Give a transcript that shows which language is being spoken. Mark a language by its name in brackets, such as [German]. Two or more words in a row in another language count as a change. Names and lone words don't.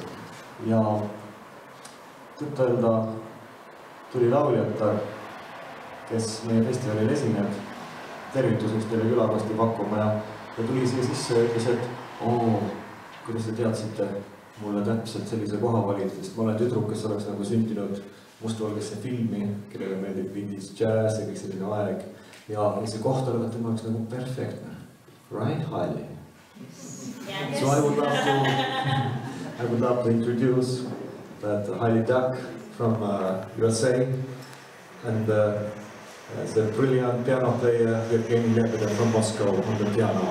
[Estonian] Ja tõtt-öelda tuli lauljatar, kes meie festivalil esineb, tervituseks teile külakosti pakkuma ja tuli siia sisse ja ütles, et kuidas te teadsite mulle täpselt sellise koha valida, sest ma olen tüdruk, kes oleks nagu sündinud mustvalgesse filmi, kellele meeldib vintage jazz ja kõik selline aeg. Ja see koht olevat tema oleks nagu perfektne. [English] Right, Hailey? So I would love to introduce that Hailey Duck from USA and the brilliant piano player Evgeny Lebedev from Moscow on the piano.